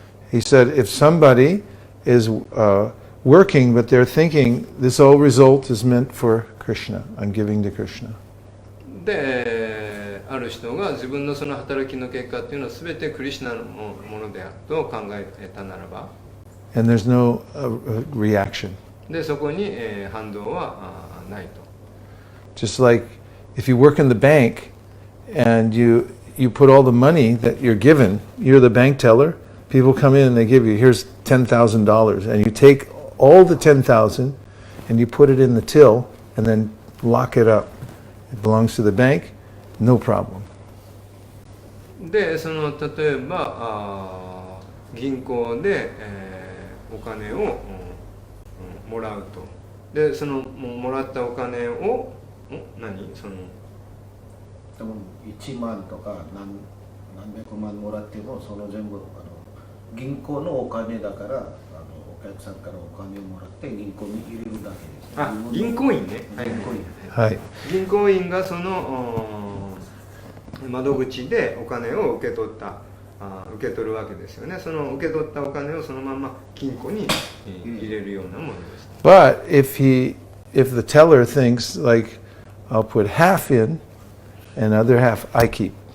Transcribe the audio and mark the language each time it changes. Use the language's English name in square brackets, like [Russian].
[English] He said, if somebody is working, but they're thinking, this whole result is meant for Krishna, I'm giving to Krishna. [Japanese] である人が自分のその働きの結果っていうのは全てクリシュナのものであると考えたならば [English] And there's no reaction. [Japanese] でそこに、反動はないと。 [English] Just like if you work in the bank and you put all the money that you're given, you're the bank teller, people come in and they give you, here's $10,000, and you take all the 10,000 and you put it in the till and then lock it up. It belongs to the bank, no problem. [Japanese] でその例えば銀行で、お金を、もらうと。でそのもらったお金をそのでも1万とか何百万もらってもその全部銀行のお金だからお客さんからお金をもらって銀行に入れるだけです。銀行員ね。銀行員。はい。銀行員がその窓口でお金を受け取るわけですよね。その受け取ったお金をそのまま金庫に入れるようなものです。 [English] But if the teller thinks like, I'll put half in and other half I keep.